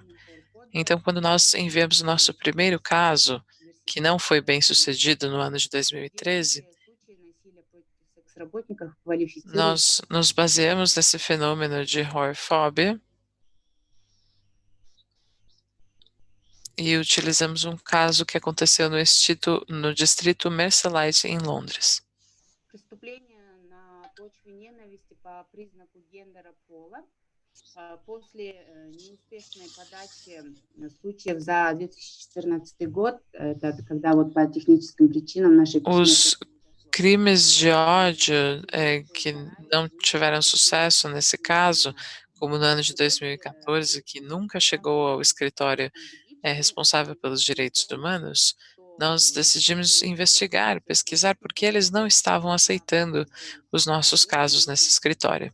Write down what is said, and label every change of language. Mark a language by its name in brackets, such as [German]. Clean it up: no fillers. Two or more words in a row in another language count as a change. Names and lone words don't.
[Portuguese] Então, quando nós enviamos o nosso primeiro caso, que não foi bem sucedido no ano de 2013, nós nos baseamos nesse fenômeno de horfobia e utilizamos um caso que aconteceu no distrito Merseyside, em Londres. [Russian] Преступление на почве ненависти по признаку гендера пола после неуспешной подачи случаев за 2014 год, это когда вот по техническим причинам нашей [Portuguese] Os crimes de ódio que não tiveram sucesso nesse caso, como no ano de 2014, que nunca chegou ao escritório responsável pelos direitos humanos, nós decidimos investigar, pesquisar por que eles não estavam aceitando os nossos casos nesse escritório.